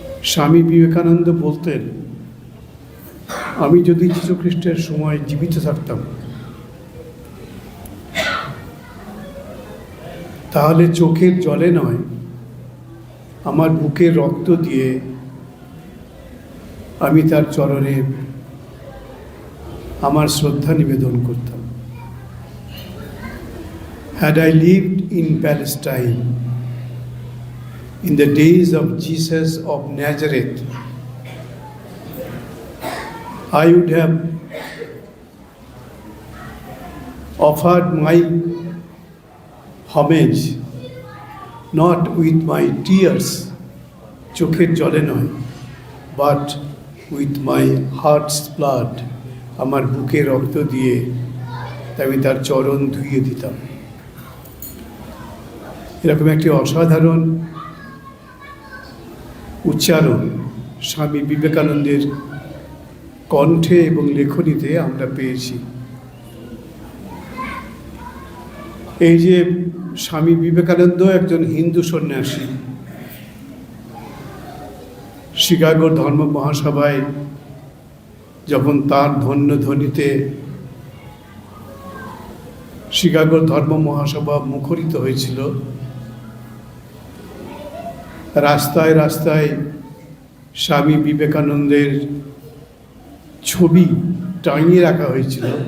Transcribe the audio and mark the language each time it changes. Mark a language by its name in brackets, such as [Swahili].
[Bangla] স্বামী বিবেকানন্দ বলতেন, আমি যদি যীশুখ্রিস্টের সময় জীবিত থাকতাম, তাহলে চোখের জলে নয়, আমার বুকের রক্ত দিয়ে আমি তার চরণে আমার শ্রদ্ধা নিবেদন করতাম। [English] Had I lived in Palestine in the days of Jesus of Nazareth, I would have offered my homage not with my tears, [Bangla] চোখের জলে নয়, [English] but with my heart's blood, [Bangla] আমার বুকে রক্ত দিয়ে আমি তার চরণ ধুইয়ে দিতাম। এরকম একটি অসাধারণ উচ্চারণ স্বামী বিবেকানন্দের কণ্ঠে এবং লেখনীতে আমরা পেয়েছি। এই যে স্বামী বিবেকানন্দ একজন হিন্দু সন্ন্যাসী, শিকাগোর ধর্ম মহাসভায় যখন তার ধ্বনিতে শিকাগোর ধর্ম মহাসভা মুখরিত হয়েছিল, রাস্তায় রাস্তায় স্বামী বিবেকানন্দের ছবি টাঙিয়ে রাখা হয়েছিল।